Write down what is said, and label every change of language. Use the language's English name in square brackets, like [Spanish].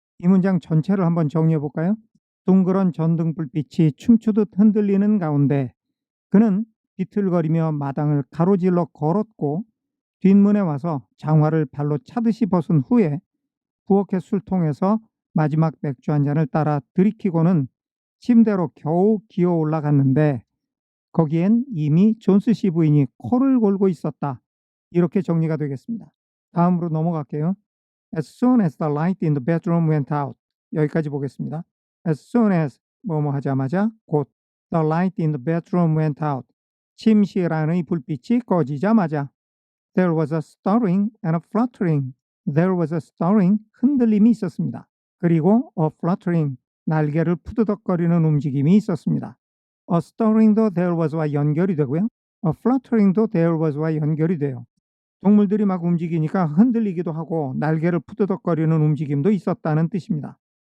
[Korean] 이 문장 전체를 한번 정리해 볼까요? 둥그런 전등불빛이 춤추듯 흔들리는 가운데 그는 비틀거리며 마당을 가로질러 걸었고 뒷문에 와서 장화를 발로 차듯이 벗은 후에 부엌의 술통에서 마지막 맥주 한 잔을 따라 들이키고는 침대로 겨우 기어 올라갔는데 거기엔 이미 존스 씨 부인이 코를 골고 있었다. 이렇게 정리가 되겠습니다. 다음으로 넘어갈게요. [English] As soon as the light in the bedroom went out. [Korean] 여기까지 보겠습니다. [English] As soon as [Korean] 뭐뭐 하자마자 곧 [English] the light in the bedroom went out. [Korean] 침실 안의 불빛이 꺼지자마자 [English] there was a stirring and a fluttering. There was a stirring, [Korean] 흔들림이 있었습니다. 그리고 [English] a fluttering, [Korean] 날개를 푸드덕거리는 움직임이 있었습니다. A stirring도 there was와 연결이 되고요. A fluttering도 there was와 연결이 돼요. 동물들이 막 움직이니까 흔들리기도 하고 날개를 푸드덕거리는 움직임도 있었다는 뜻입니다.